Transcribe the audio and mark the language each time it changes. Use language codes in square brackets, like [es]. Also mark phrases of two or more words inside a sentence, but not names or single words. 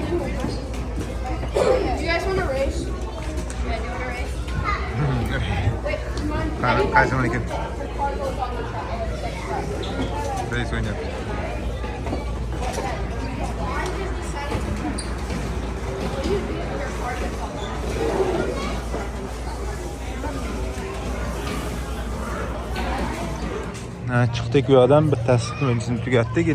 [en] Do you guys want to race? Yeah, do you want to race? Wait, come on. [uz] Qaysi mamlakat? Reis o'ynayapti. Chiqdik u yoqdan bittasi birinchini tugatdik.